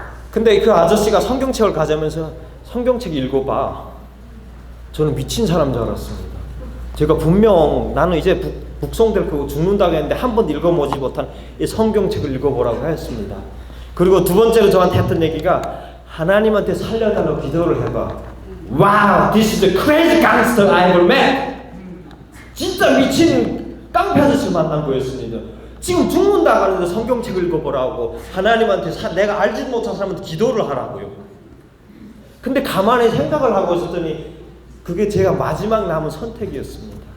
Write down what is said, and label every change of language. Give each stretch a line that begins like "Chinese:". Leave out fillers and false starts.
Korean: 근데 그 아저씨가 성경책을 가져오면서 성경책 읽어봐. 저는 미친 사람 줄 알았습니다. 제가 분명 나는 이제 북송될 거고 죽는다고 했는데 한 번 읽어보지 못한 이 성경책을 읽어보라고 했습니다. 그리고 두 번째로 저한테 했던 얘기가 하나님한테 살려달라고 기도를 해봐.
English: Wow, this is the crazy gangster I ever met.
Korean: 진짜 미친 깡패 아저씨를 만난 거였습니다. 지금 죽는다고 하는데 성경책을 읽어보라고 하나님한테 내가 알지 못한 사람한테 기도를 하라고요. 근데 가만히 생각을 하고 있었더니 그게 제가 마지막 남은 선택이었습니다.